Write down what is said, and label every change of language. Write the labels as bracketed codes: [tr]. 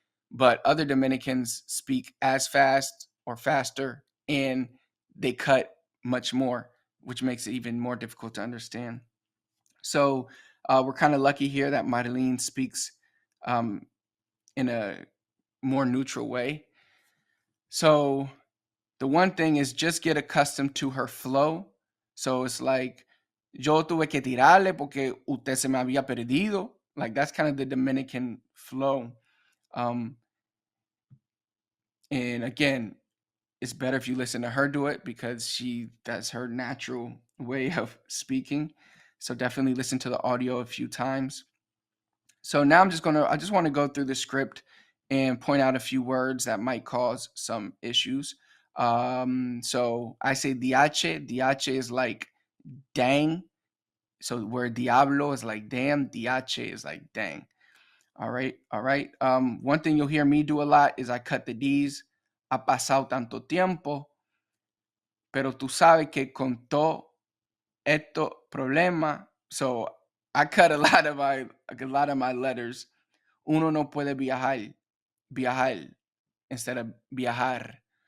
[en] But other Dominicans speak as fast or faster, and they cut much more, which makes it even more difficult to understand. So we're kind of lucky here that Marlene speaks in a more neutral way. So the one thing is just get accustomed to her flow. So it's like, [es] yo tuve que tirarle porque usted se me había perdido. [en] Like that's kind of the Dominican flow. And again, it's better if you listen to her do it because that's her natural way of speaking. So definitely listen to the audio a few times. So now I just want to go through the script and point out a few words that might cause some issues. So I say diache. Diache is like dang. So where diablo is like damn, diache is like dang. All right. One thing you'll hear me do a lot is I cut the D's. [es] Ha pasado tanto tiempo, pero tú sabes que con todo esto problema. [en] So I cut a lot of my letters. [es] Uno no puede viajar [en] instead of [es] viajar.